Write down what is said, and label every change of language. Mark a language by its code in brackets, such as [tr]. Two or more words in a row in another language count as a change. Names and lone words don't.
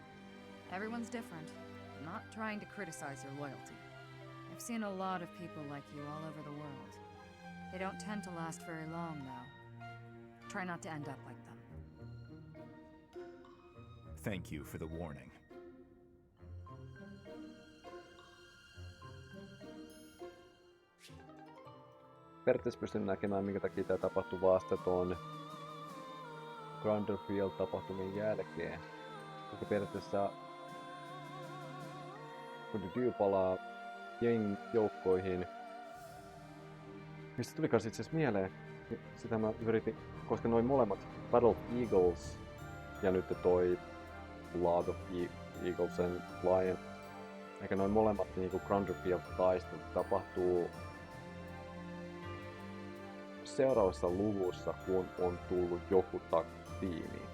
[en] Everyone's different. I'm not trying to criticize your loyalty. I've seen a lot of people like you all over the world. They don't tend to last very long, though. Try not to end up like them. Thank you for the warning. [fi] Periaatteessa pystyn näkemään, minkä takia tämä tapahtui vasta tuon Granderfield-tapahtumien jälkeen. Koska periaatteessa kun Dedeu palaa joukkoihin, mistä tulikaan itse asiassa mieleen, niin sitä mä yritin, koska noin molemmat Battle of Eagles ja nyt toi Blood of Eagles and Flayn, eikä noin molemmat niinku Granderfield-taistelut tapahtuu seuraavassa luvussa, kun on tullut joku tiimiin.